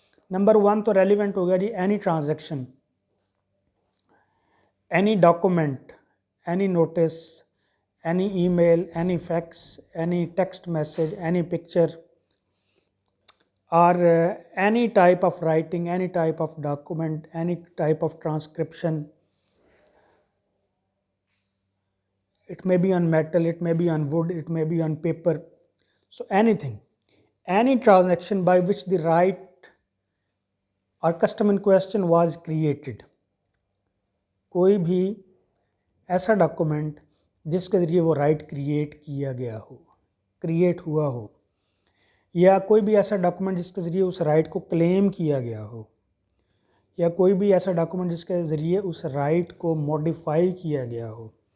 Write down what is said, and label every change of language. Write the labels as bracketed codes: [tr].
[ur] Number 1 تو relevant ہو گیا جی [en] Any transaction, any document, any notice, any email, any fax, any text message, any picture or any type of writing, any type of document, any type of transcription. It may be on metal, it may be on wood, it may be on paper. So anything, any transaction by which the right or custom in question was created. [ur] کوئی بھی ایسا document جس کے ذریعے وہ right create کیا گیا ہو، create ہوا ہو، یا کوئی بھی ایسا ڈاکومنٹ جس کے ذریعے اس رائٹ کو کلیم کیا گیا ہو، یا کوئی بھی ایسا ڈاکومنٹ جس کے ذریعے اس رائٹ کو موڈیفائی کیا گیا ہو،